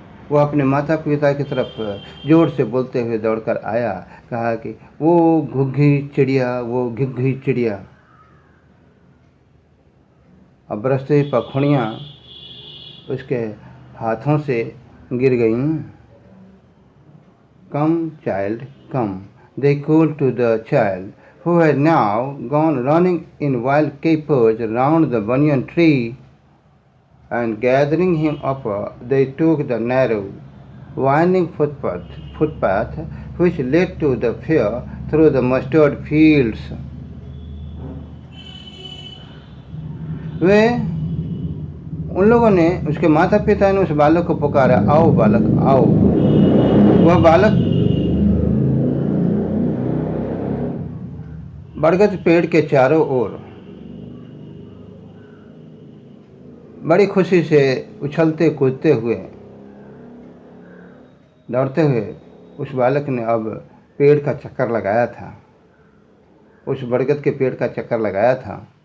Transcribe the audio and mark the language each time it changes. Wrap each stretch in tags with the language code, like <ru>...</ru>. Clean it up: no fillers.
<hi>वह अपने माता पिता की तरफ जोर से बोलते हुए दौड़कर आया, कहा कि वो घुग्गी चिड़िया, वो घुग्गी चिड़िया। अब बरसती पंखुड़ियाँ उसके हाथों से गिर गईं।</hi> <en>"Come, child, come," they called to the child, who had now gone running in wild capers round the banyan tree, and gathering him up, they took the narrow, winding footpath which led to the fair through the mustard fields.</en> <hi>वे उन लोगों ने, उसके माता पिता ने उस बालक को पुकारा, आओ बालक आओ। वह बालक बरगद पेड़ के चारों ओर बड़ी खुशी से उछलते कूदते हुए दौड़ते हुए उस बालक ने अब पेड़ का चक्कर लगाया था, उस बरगद के पेड़ का चक्कर लगाया था।</hi>